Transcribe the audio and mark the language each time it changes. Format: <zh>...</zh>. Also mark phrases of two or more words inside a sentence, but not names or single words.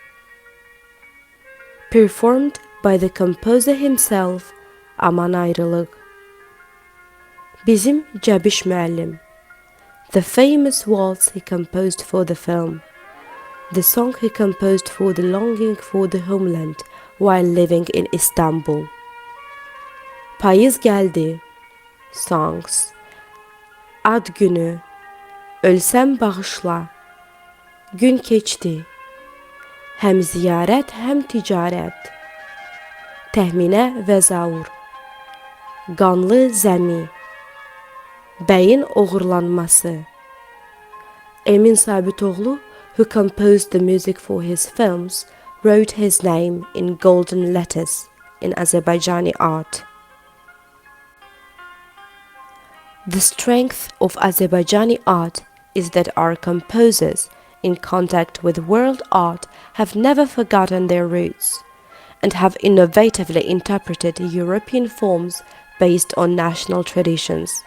<en>Performed by the composer himself, Aman Ayrılıq. Bizim Cəbiş müəllim. The famous waltz he composed for the film. The song he composed for the longing for the homeland while living in Istanbul. Payız gəldi. Songs. Ad günü. Ölsəm bağışla. Gün keçdi. Həm ziyarət, həm ticarət. Təxminə və zaur. Qanlı zəmi. Bəyin oğurlanması. Emin Sabitoglu, who composed the music for his films, wrote his name in golden letters in Azerbaijani art. The strength of Azerbaijani art is that our composers, in contact with world art, have never forgotten their roots and have innovatively interpreted European forms based on national traditions.</en>